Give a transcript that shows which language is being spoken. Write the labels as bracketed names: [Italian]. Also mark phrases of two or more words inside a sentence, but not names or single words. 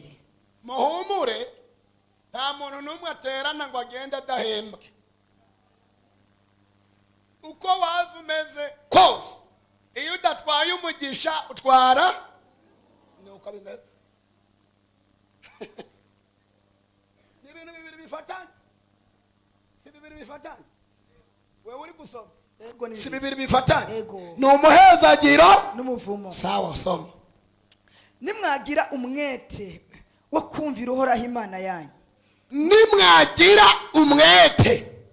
[Rundi] Muhumure, nta muntu n'umwe aterana ngo agende adahembwe. Uko waza umeze kose, iyo udatwaye umugisha utwara ni uko bimeze. Ni ibintu bibiri bifatanye. Si bibiri bifatanye. Wewe uri gusoma. Si bibiri bifatanye. Ni umuhezagiro n'umuvumo. Sawa soma. Nimwagira umwete wo kumvira Uhoraho Imana yanyu. Nimwagira umwete.